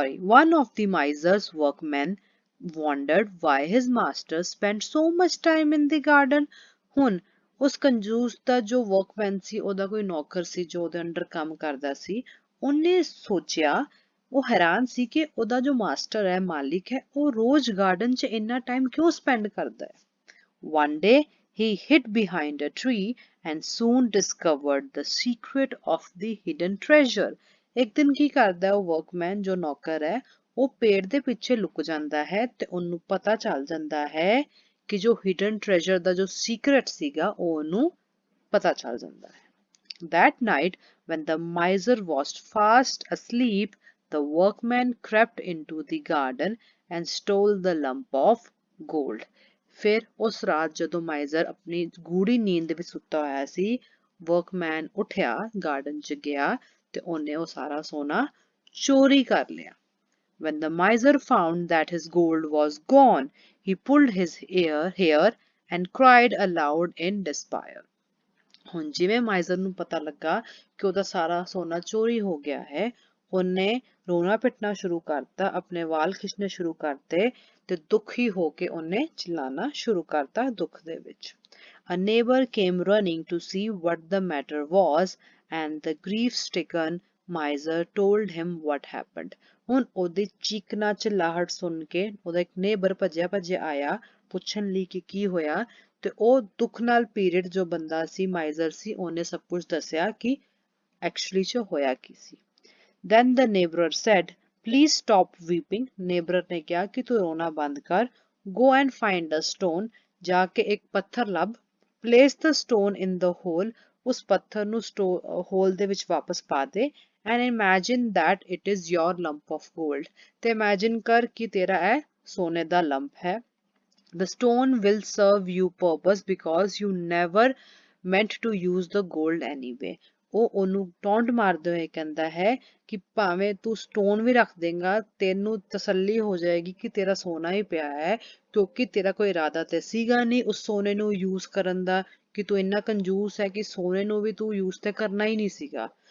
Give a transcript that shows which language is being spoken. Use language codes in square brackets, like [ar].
[en] One of the miser's workmen wondered why his master spent so much time in the garden. [pa] ਹੁਣ ਉਸ ਕੰਜੂਸ ਦਾ ਜੋ ਵਰਕਮੈਨ ਸੀ, ਉਹਦਾ ਕੋਈ ਨੌਕਰ ਸੀ ਜੋ ਉਹਦੇ ਅੰਡਰ ਕੰਮ ਕਰਦਾ ਸੀ, ਉਹਨੇ ਸੋਚਿਆ, ਉਹ ਹੈਰਾਨ ਸੀ ਕਿ ਉਹਦਾ ਜੋ ਮਾਸਟਰ ਹੈ, ਮਾਲਿਕ ਹੈ, ਉਹ ਰੋਜ਼ ਗਾਰਡਨ 'ਚ ਇੰਨਾ ਟਾਈਮ ਕਿਉਂ ਸਪੈਂਡ ਕਰਦਾ ਹੈ। [en] One day he hid behind a tree and soon discovered the secret of the hidden treasure. [pa] ਇੱਕ ਦਿਨ ਕੀ ਕਰਦਾ ਉਹ ਵਰਕਮੈਨ ਜੋ ਨੌਕਰ ਹੈ, ਉਹ ਪੇੜ ਦੇ ਪਿੱਛੇ ਲੁਕ ਜਾਂਦਾ ਹੈ ਤੇ ਉਹਨੂੰ ਪਤਾ ਚੱਲ ਜਾਂਦਾ ਹੈ ਕਿ ਜੋ ਹਿਡਨ ਟ੍ਰੈਜਰ ਦਾ ਜੋ ਸੀਕ੍ਰੇਟ ਸੀਗਾ ਉਹ ਉਹਨੂੰ ਪਤਾ ਚੱਲ ਜਾਂਦਾ ਹੈ। [en] That night when the miser was fast asleep, the workman crept into the garden and stole the lump of gold. [pa] ਫਿਰ ਉਸ ਰਾਤ ਜਦੋਂ ਮਾਈਜ਼ਰ ਆਪਣੀ ਗੂੜੀ ਨੀਂਦ ਵਿੱਚ ਸੁੱਤਾ ਹੋਇਆ ਸੀ, ਵਰਕਮੈਨ ਉੱਠਿਆ, ਗਾਰਡਨ 'ਚ ਗਿਆ ਤੇ ਉਹਨੇ ਉਹ ਸਾਰਾ ਸੋਨਾ ਚੋਰੀ ਕਰ ਲਿਆ। [en] When the miser found that his gold was gone, he pulled his hair and cried aloud in despair. [pa] ਹੁਣ ਜਿਵੇਂ ਮਾਈਜ਼ਰ ਨੂੰ ਪਤਾ ਲੱਗਾ ਕਿ ਉਹਦਾ ਸਾਰਾ ਸੋਨਾ ਚੋਰੀ ਹੋ ਗਿਆ ਹੈ, ਉਹਨੇ ਰੋਣਾ ਪਿੱਟਣਾ ਸ਼ੁਰੂ ਕਰਤਾ, ਆਪਣੇ ਵਾਲ ਖਿੱਚਣੇ ਸ਼ੁਰੂ ਕਰਤੇ ਤੇ ਦੁਖੀ ਹੋ ਕੇ ਉਹਨੇ ਚਿল্ਲਾਣਾ ਸ਼ੁਰੂ ਕਰਤਾ ਦੁੱਖ ਦੇ ਵਿੱਚ। [en] A neighbor came running to see what the matter was and the grief-stricken miser told him what happened. [pa] ਹੁਣ ਉਹਦੀ ਚੀਕਣਾ ਚਿल्लाहट ਸੁਣ ਕੇ ਉਹਦਾ ਇੱਕ ਨੇਬਰ ਭੱਜਿਆ ਆਇਆ ਪੁੱਛਣ ਲਈ ਕਿ ਕੀ ਹੋਇਆ। ਤੇ ਉਹ ਦੁੱਖ ਨਾਲ ਪੀੜਿਤ ਜੋ ਬੰਦਾ ਸੀ ਮਾਈਜ਼ਰ ਸੀ ਉਹਨੇ ਸਭ ਕੁਝ ਦੱਸਿਆ ਕਿ ਐਕਚੁਅਲੀ ਚ ਹੋਇਆ ਕੀ ਸੀ। [en] Then the neighbor said, Please stop weeping. [pa] Neighbor ਨੇ ਕਿਹਾ ਕਿ ਤੂੰ ਰੋਣਾ ਬੰਦ ਕਰ। [en] Go and find a stone. [pa] ਜਾ ਕੇ ਇੱਕ ਪੱਥਰ ਲੱਭ। [en] Place the stone in the hole. [pa] ਉਸ ਪੱਥਰ ਨੂੰ ਹੋਲ ਦੇ ਵਿੱਚ ਵਾਪਸ ਪਾ ਦੇ। [en] And imagine that it is your lump of gold. [pa] ਤੇ imagine ਕਰ ਕਿ ਤੇਰਾ ਇਹ ਸੋਨੇ ਦਾ lump ਹੈ। [en] The stone will serve you purpose because you never meant to use the gold anyway. [pa] ਉਹ ਉਹਨੂੰ ਟੌਂਟ ਮਾਰਦੇ ਹੋਏ ਕਹਿੰਦਾ ਹੈ ਕਿ ਭਾਵੇਂ ਤੂੰ ਸਟੋਨ ਵੀ ਰੱਖ ਦੇਗਾ ਤੈਨੂੰ ਤਸੱਲੀ ਹੋ ਜਾਏਗੀ ਕਿ ਤੇਰਾ ਸੋਨਾ ਹੀ ਪਿਆ ਹੈ ਕਿਉਂਕਿ ਤੇਰਾ ਕੋਈ ਇਰਾਦਾ ਤੇ ਸੀਗਾ ਨਹੀਂ ਉਸ ਸੋਨੇ ਨੂੰ ਯੂਜ਼ ਕਰਨ ਦਾ ਕਿ ਤੂੰ ਇੰਨਾ ਕੰਜੂਸ ਹੈ ਕਿ ਸੋਨੇ ਨੂੰ ਵੀ ਤੂੰ ਯੂਜ਼ ਤੇ ਕਰਨਾ ਹੀ ਨਹੀਂ ਸੀਗਾ।